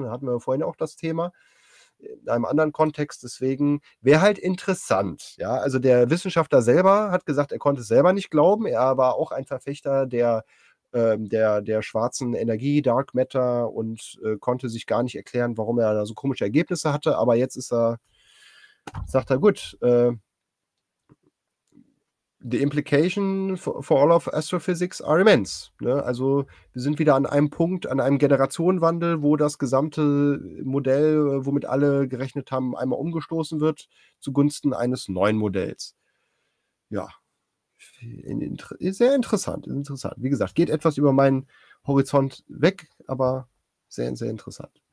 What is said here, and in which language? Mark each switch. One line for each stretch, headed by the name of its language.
German: Da hatten wir vorhin auch das Thema. In einem anderen Kontext, deswegen wäre halt interessant, ja, also der Wissenschaftler selber hat gesagt, er konnte es selber nicht glauben, er war auch ein Verfechter der schwarzen Energie, Dark Matter und konnte sich gar nicht erklären, warum er da so komische Ergebnisse hatte, aber jetzt sagt er, gut,
English: the implication for all of astrophysics are immense.
German: Ne? Also wir sind wieder an einem Punkt, an einem Generationenwandel, wo das gesamte Modell, womit alle gerechnet haben, einmal umgestoßen wird zugunsten eines neuen Modells. Ja, sehr interessant, interessant. Wie gesagt, geht etwas über meinen Horizont weg, aber sehr, sehr interessant.